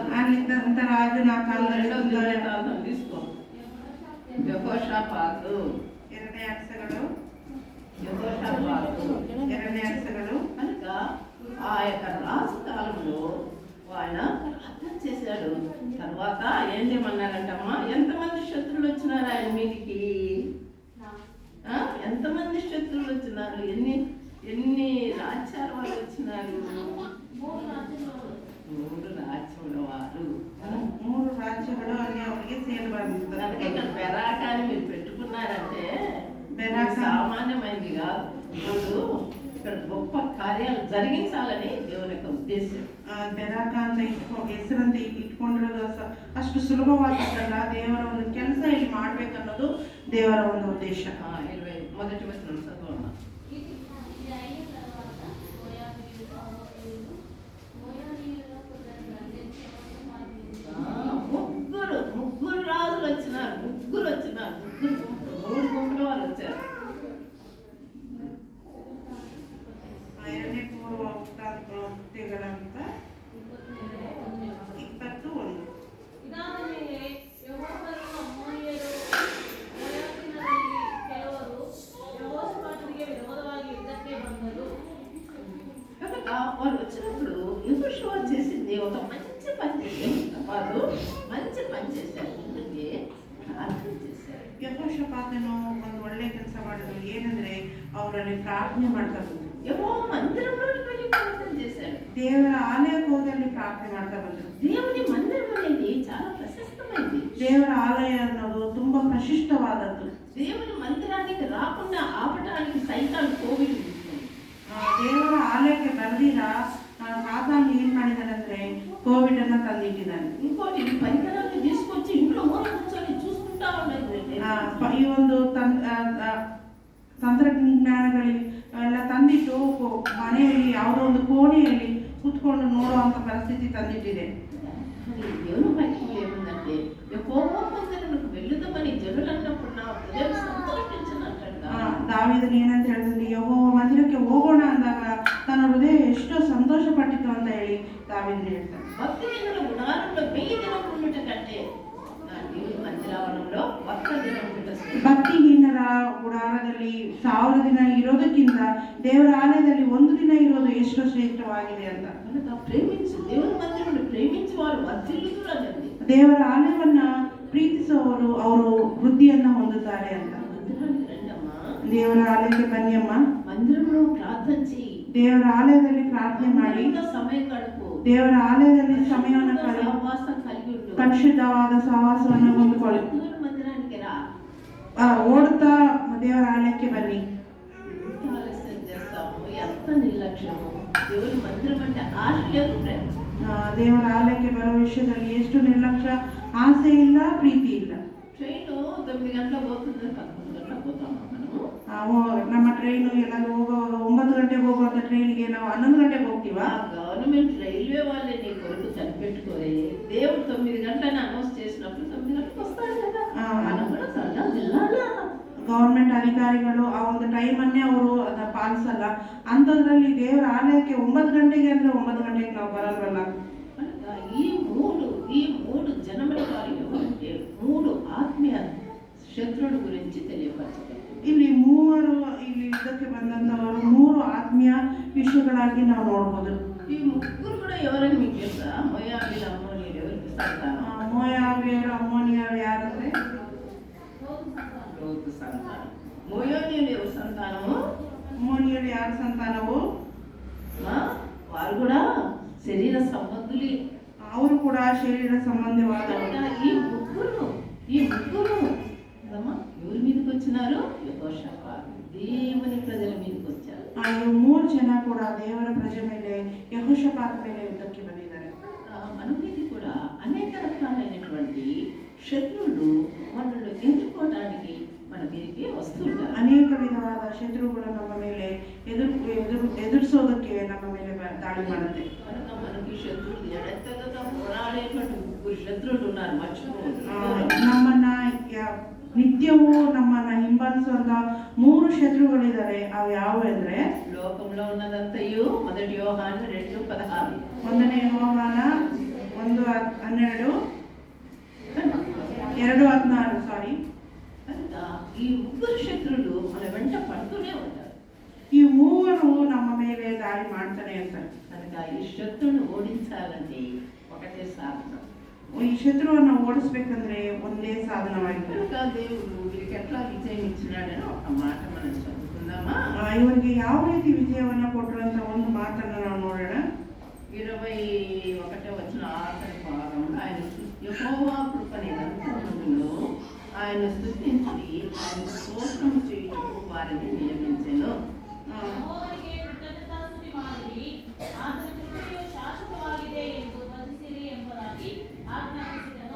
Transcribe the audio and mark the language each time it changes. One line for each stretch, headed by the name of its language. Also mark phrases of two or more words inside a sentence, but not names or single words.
Kannada: ಆಗಿದ್ದಂತ ರಾಜನ ಕಾಲದಲ್ಲಿ
Telugu: తీసుకో. యెహోషాపాతు.
Kannada: ಎರಡನೇ ಅರಸಗಳು. ಎರಡನೇ ಅರಸಗಳು.
Telugu: కనుక ఆ యొక్క రాజు కాలంలో ఆయన ప్రార్థన చేశాడు. తర్వాత ఏం చేయమన్నారంటమ్మా? ఎంతమంది శత్రువులు వచ్చినారు ఆయన మీదికి? ఎంతమంది శత్రువులు వచ్చినారు? ఎన్ని రాజ్యాల వాళ్ళు వచ్చినారు? 3 రాజ్యముల వారు.
Kannada: 3 రాజ్యಗಳು ಅಲ್ಲಿ ಅವರಿಗೆ ಸೇರಿ ಬಂದಿದ್ದಾರೆ.
Telugu: అందుకే ఇక్కడ బెరాకాని మీరు పెట్టుకున్నారంటే బెరాక సామాన్యమైనది కాదు. ఇప్పుడు ఇక్కడ గొప్ప కార్యాలు జరిగించాలని దేవుని యొక్క ఉద్దేశం.
Kannada: ಬೆರಾಕ ಅಂತ ಹೆಸರಂತ ಇಟ್ಕೊಂಡಿರೋದು ಅಷ್ಟು ಸುಲಭವಾದದ್ದಲ್ಲ. ದೇವರ ಒಂದು ಕೆಲಸ ಇಲ್ಲಿ ಮಾಡ್ಬೇಕನ್ನೋದು ದೇವರ ಒಂದು ಉದ್ದೇಶ.
Telugu: 21వ వచనం చదవండి. ఇది అయిన తర్వాత ముగ్గురు రాజులు వచ్చినారు. ముగ్గురు 3 గుంపుల వాళ్ళు వచ్చారు.
Kannada: ಎರಡನೇ ಪೂರ್ವ ವೃತ್ತಾಂತಗಳಂತ 21. ಇದಾದ ಮೇಲೆ ಯೆಹೋವನು ಅಮ್ಮೋನಿಯರು ಮೋಯಾಬಿನಲ್ಲಿ ಕೆಲವರು ಯೆಹೋಷಾಫಾಟನಿಗೆ ವಿರೋಧವಾಗಿ ಯುದ್ಧಕ್ಕೆ ಬಂದರು.
Telugu: కనుక వాళ్ళు వచ్చినప్పుడు యెహోషువ చేసింది ఒక మంచి పని చేశారు. మంచి పని చేశారు. ఎందుకంటే ప్రార్థన చేశారు.
Kannada: ಯೆಹೋಷಾಫಾತನು ಒಂದು ಒಳ್ಳೆ ಕೆಲಸ ಮಾಡಿದ್ರು. ಏನಂದ್ರೆ ಅವರಲ್ಲಿ ಪ್ರಾರ್ಥನೆ ಮಾಡ್ತಾ ಬಂದ್ರು.
Telugu: యెహోవా మందిరంలోకి వెళ్ళి ప్రార్థన చేశారు.
Kannada: ದೇವರ ಆಲಯಕ್ಕೆ ಹೋಗಿ ಅಲ್ಲಿ ಪ್ರಾರ್ಥನೆ ಮಾಡ್ತಾ ಬಂದ್ರು.
Telugu: దేవుని మందిరం అనేది చాలా ప్రశస్తమైంది.
Kannada: ದೇವರ ಆಲಯ ಅನ್ನೋದು ತುಂಬಾ ಪ್ರಶಿಷ್ಟವಾದದ್ದು.
Telugu: దేవుని మందిరానికి రాకుండా ఆపడానికి సైతాను కోవిడ్
Kannada: ದೇವರ ಆಲಯಕ್ಕೆ ಬರ್ದಿರ ಸಾತಾನು ಏನ್ ಮಾಡಿದಾನಂದ್ರೆ ಕೋವಿಡ್ ಅನ್ನ ತಂದಿಟ್ಟಿದ್ದಾನೆ.
Telugu: ఇంకోటి పరికరాన్ని తీసుకొచ్చి ఇంట్లో మూల కూర్చొని చూసుకుంటా ఉండదు.
Kannada: ಈ ಒಂದು ತಂತ್ರಜ್ಞಾನಗಳು ಎಲ್ಲ ತಂದಿಟ್ಟು ಮನೆಯಲ್ಲಿ ಯಾವುದೋ ಒಂದು ಕೋಣೆಯಲ್ಲಿ ಕೂತ್ಕೊಂಡು ನೋಡುವಂತ ಪರಿಸ್ಥಿತಿ ತಂದಿಟ್ಟಿದೆ.
Telugu: దేవుని వాక్యం ఏముందంటే యెహోవా మందిరానికి వెళ్ళుదామని జనులు అన్నప్పుడు నా హృదయం సంతోషించినట్లుగా
Kannada: ದಾವೀದನು ಏನಂತ ಹೇಳಿದ್ರೆ, ಯೆಹೋವ ಮಂದಿರಕ್ಕೆ ಹೋಗೋಣ ಅಂದಾಗ ತನ್ನ ಹೃದಯ ಎಷ್ಟೋ ಸಂತೋಷ ಪಟ್ಟಿತು ಅಂತ ಹೇಳಿ ದಾವೀದನು ಹೇಳ್ತಾನೆ.
Telugu: భక్తిహీనుల గుడారంలో 1000 దినములు ఉండుట కంటే నా దేవుని మందిరావరణంలో 1 దినం ఉండుట శ్రేష్ఠం.
Kannada: ಭಕ್ತಿಹೀನರ ಗುಡಾರದಲ್ಲಿ 1000 ದಿನ ಇರೋದಕ್ಕಿಂತ ದೇವರ ಆಲಯದಲ್ಲಿ 1 ದಿನ ಇರೋದು ಎಷ್ಟೋ ಶ್ರೇಷ್ಠವಾಗಿದೆ ಅಂತ.
Telugu: కనుక ప్రేమించు దేవుని మందిరాన్ని ప్రేమించి వారు వర్ధిల్లుదురు అన్నది.
Kannada: ದೇವರ ಆಲಯವನ್ನ ಪ್ರೀತಿಸುವವರು ಅವರು ವೃದ್ಧಿಯನ್ನ ಹೊಂದುತ್ತಾರೆ ಅಂತ.
Telugu: మందిరానికి రండమ్మా,
Kannada: ದೇವರ ಆಲಯಕ್ಕೆ ಬನ್ನಿ ಅಮ್ಮ,
Telugu: మందిరంలో ప్రార్థన చేయి,
Kannada: ದೇವರ ಆಲಯದಲ್ಲಿ ಪ್ರಾರ್ಥನೆ ಮಾಡಿ, ದೇವರ ಆಲಯದಲ್ಲಿ ಸಮಯವನ್ನು ಕಳೆದು
Telugu: ಸಹವಾಸ కలిగి ఉండు.
Kannada: ಪರಿಶುದ್ಧವಾದ ಸಹವಾಸವನ್ನು ಹೊಂದಿಕೊಳ್ಳಿ.
Telugu: దేవుని మందిరానికి రా.
Kannada: ಓಡುತ್ತಾ ದೇವರ ಆಲಯಕ್ಕೆ ಬನ್ನಿ.
Telugu: ఎంత ఆలస్యం చేస్తాము, ఎంత నిర్లక్ష్యము. దేవుని మందిరం అంటే ఆశ లేదు, ప్రేమ.
Kannada: ದೇವರ ಆಲಯಕ್ಕೆ ಬರುವ ವಿಷಯದಲ್ಲಿ ಎಷ್ಟು ನಿರ್ಲಕ್ಷ್ಯ, ಆಸೆ ಇಲ್ಲ, ಪ್ರೀತಿ ಇಲ್ಲ.
Telugu: ట్రైన్ 9 గంటలకు పోతుంది, 11 గంటలకు పోతాము మనము.
Kannada: ನಮ್ಮ ಟ್ರೈನು ಎಲ್ಲರೂ ಹೋಗುವಾಗ 9 ಗಂಟೆಗೆ ಹೋಗುವಂತ ಟ್ರೈನ್ಗೆ ನಾವು 11 ಗಂಟೆಗೆ ಹೋಗ್ತೀವಾ?
Telugu: గవర్నమెంట్ రైల్వే వాళ్ళే నీ కొరకు కనిపెట్టుకోవాలి. దేవుడు 9 గంటలని అనౌన్స్ చేసినప్పుడు 9 గంటలకు వస్తాడు కదా, మనం కూడా సరదా వెళ్ళాలా?
Kannada: ಗವರ್ಮೆಂಟ್ ಅಧಿಕಾರಿಗಳು ಆ ಒಂದು ಟೈಮನ್ನೇ ಅವರು ಅದನ್ನ ಪಾಲಿಸಲ್ಲ. ಅಂಥದ್ರಲ್ಲಿ ದೇವರ ಆಲಯಕ್ಕೆ 9 ಗಂಟೆಗೆ ಅಂದ್ರೆ 9 ಗಂಟೆಗೆ ನಾವು ಬರಲ್ವಲ್ಲ.
Telugu: ఈ మూడు జనముల వారు ఎవరంటే 3 ఆత్మీయ శత్రువుల గురించి తెలియపరచబడింది.
Kannada: ಇಲ್ಲಿ ಯುದ್ಧಕ್ಕೆ ಬಂದಂತವರು 3 ಆತ್ಮೀಯ ವಿಷಯಗಳಾಗಿ ನಾವು ನೋಡಬಹುದು. ಈ ಮುಗ್ಗುರು ಕೂಡ
Telugu: ఎవరని మీకు తెలుసా? మోయాబీల అమ్మోనీయులు ఎవరికి సంతానం?
Kannada: ಮೋಯಾಬಿಯರು ಅಮ್ಮೋನಿಯರು ಯಾರಂದ್ರೆ
Telugu: లోతు సంతానం. మోయాబీయులు ఎవరి సంతానము?
Kannada: ಅಮ್ಮೋನಿಯರು ಯಾರ ಸಂತಾನವು?
Telugu: వారు కూడా శరీర సంబంధులే.
Kannada: ಅವರು ಕೂಡ ಶರೀರ ಸಂಬಂಧವಾದವರು.
Telugu: ఈ ముగ్గురు ఎవరి మీదకి వచ్చినారు? యెహోషాపాతు, దేవుని ప్రజల మీదకి వచ్చారు.
Kannada: ಈ 3 ಜನ ಕೂಡ ದೇವರ ಪ್ರಜೆ ಮೇಲೆ, ಯೆಹೋಷಾಪಾತ ಮೇಲೆ ಯುದ್ಧಕ್ಕೆ ಬಂದಿದ್ದಾರೆ.
Telugu: మన మీద కూడా అనేక రకాలైనటువంటి శత్రువులు మనల్ని ఎదుర్కోవడానికి మన మీదకి వస్తుంటారు.
Kannada: ಅನೇಕ ವಿಧವಾದ ಶತ್ರುಗಳು ನಮ್ಮ ಮೇಲೆ ಎದುರಿಸೋದಕ್ಕೆ ನಮ್ಮ ಮೇಲೆ ದಾಳಿ ಮಾಡುತ್ತೆ.
Telugu: కనుక మనకి శత్రువులు ఎడతెగక పోరాడేటువంటి 3 శత్రువులు ఉన్నారు, మర్చిపోవద్దు.
Kannada: ನಮ್ಮನ್ನ ನಿತ್ಯವೂ ನಮ್ಮನ್ನ ಹಿಂಬಾಲಿಸುವಂತ 3 ಶತ್ರುಗಳಿದ್ದಾರೆ. ಅವು ಯಾವುವು ಅಂದ್ರೆ
Telugu: లోకంలో ఉన్నదంతయు 1 యోహాను 2:16.
Kannada: 1ನೇ ಯೋಹಾನ 1:12, 2:16 సారీ.
Telugu: కనుక ఈ 3 శత్రువులు మన వెంట పడుతూనే ఉంటారు.
Kannada: ಈ 3 ನಮ್ಮ ಮೇಲೆ ದಾಳಿ ಮಾಡ್ತಾನೆ ಇರ್ತಾರೆ.
Telugu: కనుక ఈ శత్రువును ఓడించాలంటే ఒకటే సాధన.
Kannada: ಈ ಶತ್ರುವನ್ನು ಓಡಿಸ್ಬೇಕಂದ್ರೆ ಒಂದೇ ಸಾಧನವಾಗಿದೆ.
Telugu: కనుక దేవుడు వీరికి ఎట్లా విజయం ఇచ్చినాడని ఒక మాట మనం చదువుకుందామా?
Kannada: ಇವರಿಗೆ ಯಾವ ರೀತಿ ವಿಜಯವನ್ನ ಕೊಟ್ಟರು ಅಂತ ಒಂದು ಮಾತನ್ನ ನಾವು ನೋಡೋಣ.
Telugu: 21వ వచనం ఆఖరి భాగంలో ఆయన యెహోవా కృపనిరంతరమును ఆయన స్తుతించి ఆయన స్తోత్రం చేయుటకు వారిని నియమించెను.
Kannada: ಯೆಹೋವನಿಗೆ ಕೃತಜ್ಞತಾಸ್ತುತಿ ಮಾಡಿರಿ, ಆತನ ಕೃಪೆಯು ಶಾಶ್ವತವಾಗಿದೆ ಎಂದು ವಂದಿಸಿರಿ ಎಂಬುದಾಗಿ ಆಜ್ಞಾಪಿಸಿದನು.